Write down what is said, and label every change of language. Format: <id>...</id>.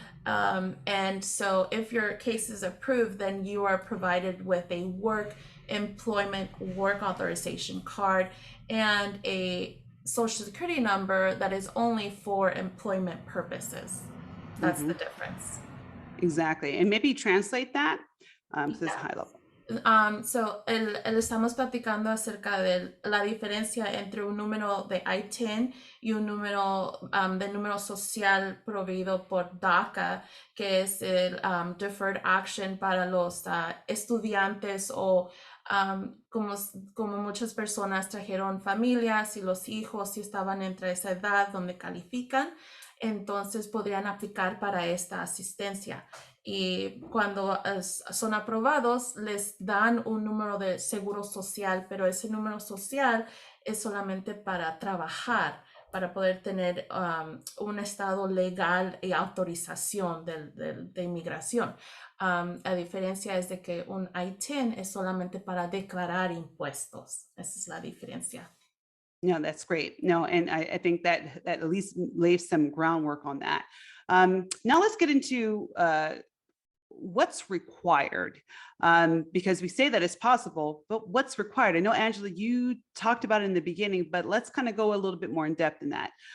<en>And so if your case is approved, then you are provided with a work authorization card and a social security number that is only for employment purposes. That's the difference. Exactly. And maybe translate that. So it's Yeah. high level.</en> <es>So estamos platicando acerca de la diferencia entre un número de ITIN y un número de número social proveído por DACA, que es el Deferred Action para los estudiantes o como muchas personas trajeron familias y los hijos y estaban entre esa edad donde califican, entonces podrían aplicar para esta asistencia. Y cuando son aprobados, les dan un número de seguro social, pero ese número social es solamente para trabajar, para poder tener un estado legal y autorización de inmigración. A diferencia es de que un ITIN es solamente para declarar impuestos. Esa es la diferencia.</es> <en>No, that's great. No, and I think that at least lays some groundwork on that. Now let's get into what's required, because we say that it's possible, but what's required? I know, Angela, you talked about it in the beginning, but let's kind of go a little bit more in depth in that.</en>